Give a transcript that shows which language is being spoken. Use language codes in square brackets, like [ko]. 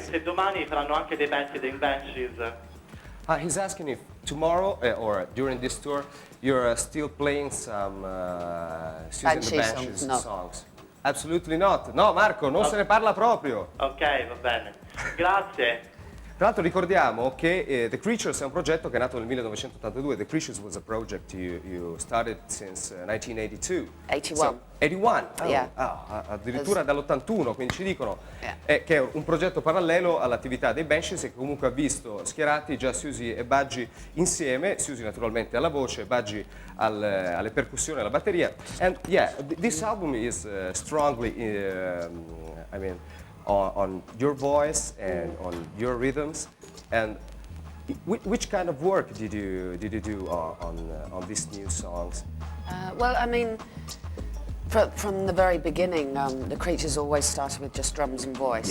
[it] se domani faranno anche dei pezzi dei Banshees. [en] He's asking if tomorrow or during this tour you're still playing some Siouxsie and the Banshees songs, no. songs. Absolutely not. No, Marco, [it] non se ne parla proprio. Ok, va bene. Grazie. Tra l'altro ricordiamo che The Creatures è un progetto che è nato nel 1982. [en] The Creatures was a project you started since 1982. 81. So, 81? Oh, Yeah. [it] Addirittura dall'81, quindi ci dicono [en] Yeah. [it] che è un progetto parallelo all'attività dei Banshees e che comunque ha visto schierati già Siouxsie e Budgie insieme, Siouxsie naturalmente alla voce, Budgie alle percussioni, alla batteria. [en] And yeah, this album is strongly, I mean, on your voice and on your rhythms. And which kind of work did you do on these new songs? Well, I mean, from the very beginning, the Creatures always started with just drums and voice.